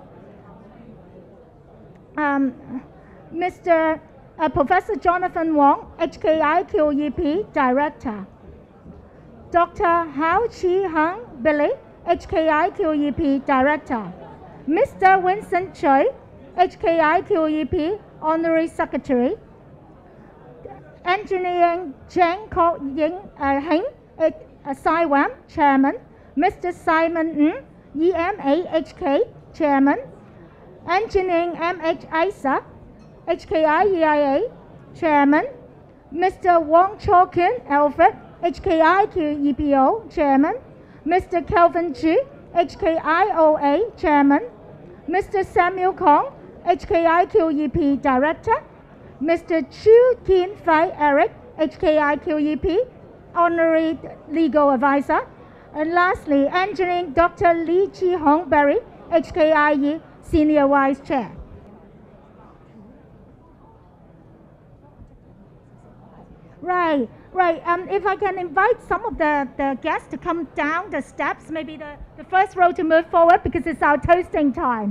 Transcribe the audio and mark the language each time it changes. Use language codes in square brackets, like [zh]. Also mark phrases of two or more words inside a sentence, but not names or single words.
[en] Professor Jonathan Wong, HKIQEP Director. Dr. Hao Chi Hang Billy, HKIQEP Director. Mr. Vincent Choi, HKIQEP Honorary Secretary. Engineering Cheng Kok Ying Heng, SIWAM Chairman. Mr. Simon Ng, EMAHK Chairman. Engineering MH Isa, HKIEIA Chairman. Mr. Wong Cho Kin Alfred, HKIQEPO Chairman. Mr. Kelvin Chu, HKIOA Chairman. Mr. Samuel Kong, HKIQEP Director. Mr. Chu Kin Fai Eric, HKIQEP Honorary Legal Advisor. And lastly, Engineering Dr. Lee Chi Hong Berry, HKIE Senior Vice Chair. Right. If I can invite some of the guests to come down the steps, maybe the first row to move forward because it's our toasting time.